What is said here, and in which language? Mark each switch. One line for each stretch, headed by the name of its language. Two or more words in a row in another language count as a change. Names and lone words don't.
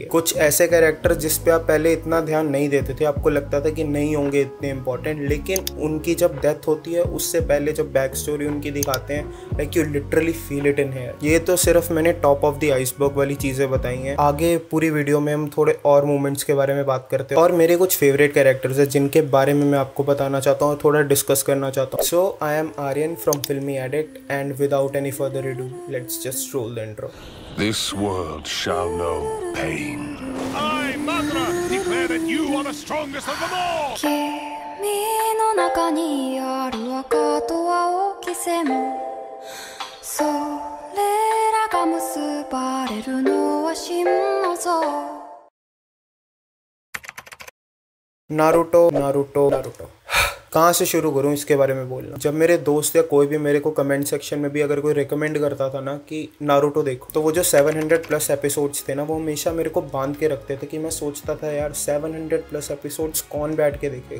Hindi: कुछ ऐसे कैरेक्टर जिस पे आप पहले इतना ध्यान नहीं देते थे, आपको लगता था कि नहीं होंगे इतने इंपॉर्टेंट, लेकिन उनकी जब डेथ होती है उससे पहले जब
English: back story
Hindi: उनकी दिखाते हैं,
English: like you literally feel it in here.
Hindi: ये तो सिर्फ मैंने
English: top of the iceberg
Hindi: वाली चीजें बताई हैं। आगे पूरी वीडियो में हम थोड़े और मूवमेंट्स के बारे में बात करते हैं, और मेरे कुछ
English: favorite characters
Hindi: हैं जिनके बारे में मैं आपको बताना चाहता हूँ, थोड़ा डिस्कस करना चाहता हूँ।
English: So I am Aryan from Filmy Addict, and without any further ado, let's just roll the intro. This world shall know pain. I, Madara, declare that you are the strongest of them all!
Japanese: 君の中にある赤と青き線、それらが結ばれるのは真の像。
Hindi: नारुतो कहाँ से शुरू करूँ इसके बारे में बोलना। जब मेरे दोस्त या कोई भी मेरे को
English: comment section
Hindi: में भी अगर कोई रिकमेंड करता था ना कि नारुतो देखो, तो वो जो 700
English: plus episodes
Hindi: थे ना, वो हमेशा मेरे को बांध के रखते थे कि मैं सोचता था यार 700
English: plus episodes
Hindi: कौन बैठ के देखेगा।